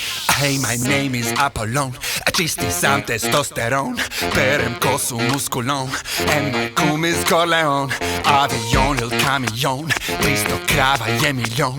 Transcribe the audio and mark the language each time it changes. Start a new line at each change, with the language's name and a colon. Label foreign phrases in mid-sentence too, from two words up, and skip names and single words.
English: Hey, my name is Apollon.
Serbian: Čisti sam testosteron. Perem kosu muskulon.
English: And my kum is Corleon.
Serbian: Avion il kamion. 300 krava je milion.